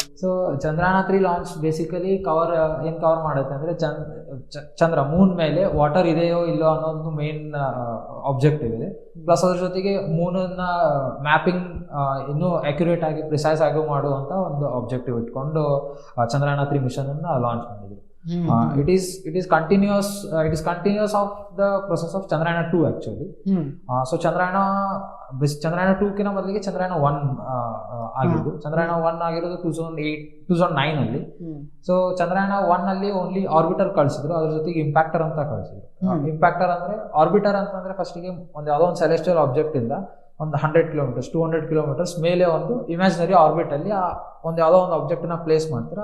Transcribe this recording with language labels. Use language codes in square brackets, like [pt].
[kn] So Chandrayaan 3 launch basically cover ಮಾಡುತ್ತೆ ಅಂದ್ರೆ ಚಂದ್ರ Moon ಮೇಲೆ ವಾಟರ್ ಇದೆಯೋ ಇಲ್ಲೋ ಅನ್ನೋದು ಮೇನ್ ಆಬ್ಜೆಕ್ಟಿವ್ ಇದೆ. ಪ್ಲಸ್ ಅದ್ರ ಜೊತೆಗೆ ಮೂನನ್ನ ಮ್ಯಾಪಿಂಗ್ ಇನ್ನೂ ಅಕ್ಯುರೇಟ್ ಆಗಿ ಪ್ರಿಸೈಸ್ ಆಗಿ ಮಾಡುವಂತ ಒಂದು ಆಬ್ಜೆಕ್ಟಿವ್ ಇಟ್ಕೊಂಡು ಚಂದ್ರಯಾನ 3 ಮಿಷನ್ ಅನ್ನ ಲಾಂಚ್ ಮಾಡಿದ್ರು. [en] It is continuous of the process of Chandrayana 2 actually. [kn] So Chandrayana 2 ಕಿನ ಮೊದಲಿಗೆ Chandrayana 1 ಆಗಿದ್ದು. Chandrayana 1 ಆಗಿರೋದು 2009 ಅಲ್ಲಿ. ಸೊ Chandrayana 1 ಅಲ್ಲಿ ಓನ್ಲಿ ಆರ್ಬಿಟರ್ ಕಳಿಸಿದ್ರು, ಅದ್ರ ಜೊತೆಗೆ ಇಂಪ್ಯಾಕ್ಟರ್ ಅಂತ ಕಳಿಸಿದ್ರು. ಇಂಪ್ಯಾಕ್ಟರ್ ಅಂದ್ರೆ ಆರ್ಬಿಟರ್ ಅಂತಂದ್ರೆ ಫಸ್ಟಿಗೆ ಒಂದು ಯಾವುದೋ ಒಂದು ಸೆಲೆಸ್ಟಿಯಲ್ ಆಬ್ಜೆಕ್ಟ್ ಇಂದ ಒಂದು 100 ಕಿಲೋಮೀಟರ್ಸ್ 200 ಕಿಲೋಮೀಟರ್ಸ್ ಮೇಲೆ ಒಂದು ಇಮ್ಯಾಜಿನರಿ ಆರ್ಬಿಟ್ ಅಲ್ಲಿ ಒಂದು ಯಾವುದೋ ಒಂದು ಆಬ್ಜೆಕ್ಟ್ ನ ಪ್ಲೇಸ್ ಮಾಡ್ತಾರೆ.